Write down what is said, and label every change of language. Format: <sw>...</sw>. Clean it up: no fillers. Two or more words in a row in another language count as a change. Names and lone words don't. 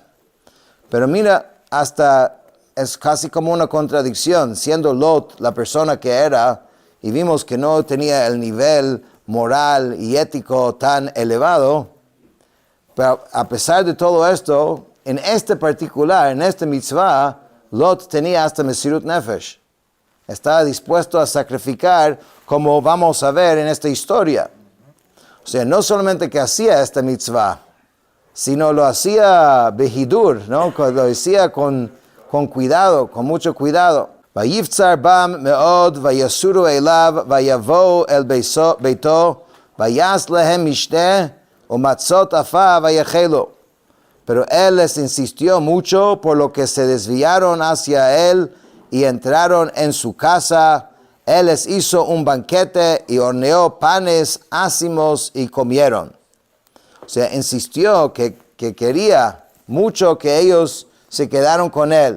<es>Pero mira, hasta es casi como una contradicción, siendo Lot la persona que era, y vimos que no tenía el nivel moral y ético tan elevado, pero a pesar de todo esto, en este particular, en este mitzvah, Lot tenía hasta</es> <he>מסירות נפש.</he> <es>Estaba dispuesto a sacrificar, como vamos a ver en esta historia. O sea, no solamente que hacía esta mitzvah, sino lo hacía behidur, ¿no? Lo hacía con cuidado, con mucho cuidado.</es> <he>ויפצר בם מאד ויסרו אליו ויבאו אל ביתו ויעש להם משתה, ומצות אפה ויאכלו.</he> <es>Pero él les insistió mucho, por lo que se desviaron hacia él y entraron en su casa. Él les hizo un banquete y horneó panes ácimos y comieron. O sea, insistió que quería mucho que ellos se quedaron con él.</es>